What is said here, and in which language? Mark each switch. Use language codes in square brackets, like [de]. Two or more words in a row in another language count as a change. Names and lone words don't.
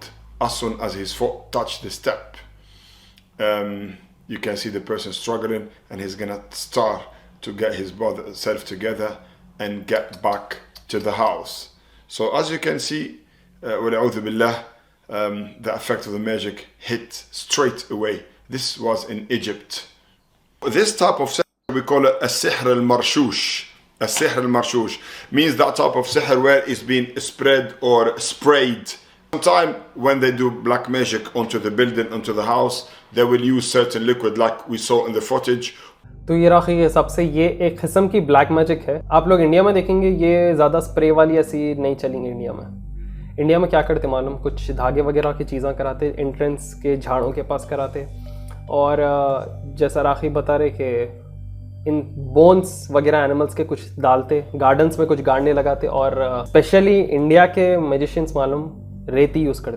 [en] As soon as his foot touched the step, you can see the person struggling and he's gonna start to get his body self together and get back to the house. So as you can see, [ar] وَلَعُوذُ بِاللَّهِ, [en] the effect of the magic hit straight away. This was in Egypt. This type of sihr, we call it [ar] السحر المرشوش. السحر المرشوش [en] means that type of sihr where it's been spread or sprayed. Sometimes when they do black magic onto the building, onto the house, they will use certain liquid like we saw in the footage. [hi] तो ये राखी के हिसाब से ये एक किस्म की [en] black magic [hi] है। आप लोग इंडिया में देखेंगे ये ज़्यादा स्प्रे वाली ऐसी नहीं चलेंगी इंडिया में। इंडिया में क्या करते मालूम, कुछ धागे वगैरह की चीज़ें कराते, एंट्रेंस के झाड़ों के पास कराते और जैसा राखी बता रहे कि इन बोन्स वगैरह एनिमल्स के कुछ डालते, गार्डन्स में कुछ गाड़ने लगाते और स्पेशली इंडिया के मैजिशियंस मालूम रेती यूज़ करते।